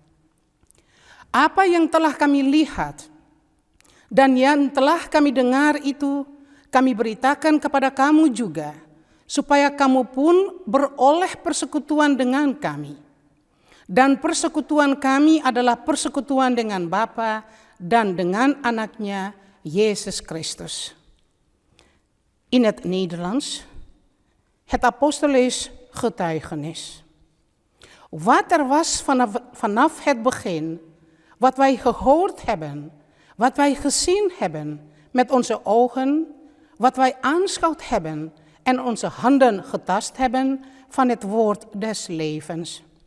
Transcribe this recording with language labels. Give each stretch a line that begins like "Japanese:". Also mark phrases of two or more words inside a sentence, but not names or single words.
Indonesian: Apa yang telah kami lihat dan yang telah kami dengar itu kami beritakan kepada kamu juga, supaya kamu pun beroleh persekutuan dengan kami. Dan persekutuan kami adalah persekutuan dengan Bapa dan dengan anaknya Jezus Christus.
Dutch: In het Nederlands, het apostolisch getuigenis. Wat er was vanaf het begin, wat wij gehoord hebben, wat wij gezien hebben met onze ogen, wat wij aanschouwd hebben en onze handen getast hebben van het woord des levens.